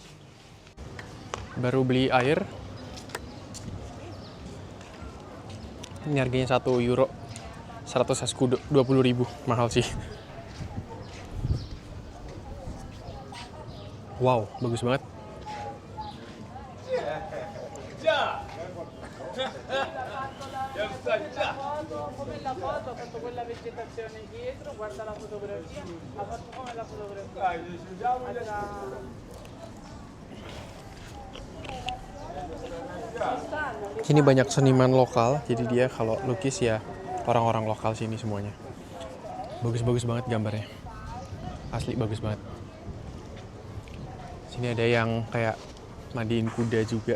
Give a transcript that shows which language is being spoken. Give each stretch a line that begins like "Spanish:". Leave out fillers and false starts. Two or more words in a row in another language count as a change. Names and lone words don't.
Indonesian: Baru beli air. Ini harganya 1 euro. 100 escudo, 20.000. Mahal sih. Wow, bagus banget.
Italian: Come la foto, ha fatto quella vegetazione dietro, guarda la fotografia, ha fatto come la fotografia.
Indonesian: Sini banyak seniman lokal, jadi dia kalau lukis ya orang-orang lokal sini semuanya. Bagus-bagus banget gambarnya. Asli bagus banget. Sini ada yang kayak mandiin kuda juga.